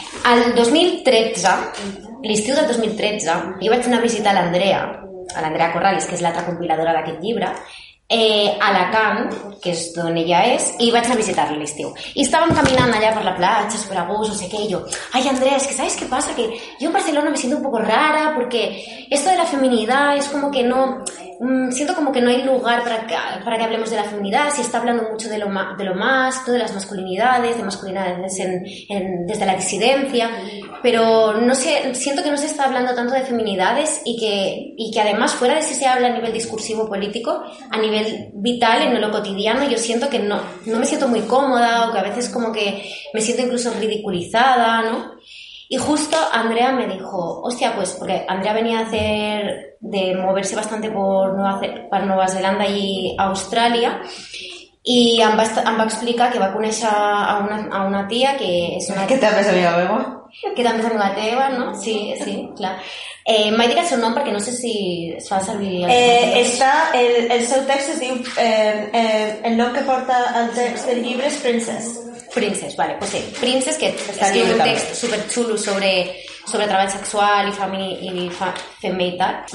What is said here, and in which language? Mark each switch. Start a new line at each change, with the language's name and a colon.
Catalan: El 2013, l'estiu del 2013, jo vaig anar a visitar l'Andrea, a l'Andrea Corralis, que és l'altra compiladora d'aquest llibre, a Alacant, que és d'on ella és, i vaig anar a visitar-la l'estiu. I estàvem caminant allà per la platja, super a gust, no sé què, i jo, ai, Andrea, és que saps què passa?
Spanish: Que jo a Barcelona me siento un poco rara, porque esto de la feminidad es como que no... Siento como que no hay lugar para que hablemos de la feminidad, si está hablando mucho de lo más, todo de las masculinidades, de masculinidades desde la disidencia, pero no sé, siento que no se está hablando tanto de feminidades y que además fuera de si se habla a nivel discursivo político, a nivel vital en lo cotidiano, yo siento que no me siento muy cómoda o que a veces como que me siento incluso ridiculizada, ¿no? Y justo Andrea me dijo, hostia, pues, porque Andrea venía a hacer, de moverse bastante por Nueva Zelanda y Australia, y
Catalan: em va explicar que va a conèixer
Spanish: a una tía que es una...
Catalan: Que també és amiga meva. Que també és amiga teva, no? Sí, sí, clar. Mai digues el nom perquè no sé si es fa servir... El seu text es diu... el nom que porta el text del llibre és Princess. Princess,
Spanish: vale, pues sí.
Catalan: Princess, que escriu un text superxulo sobre treball sexual i femeïtat.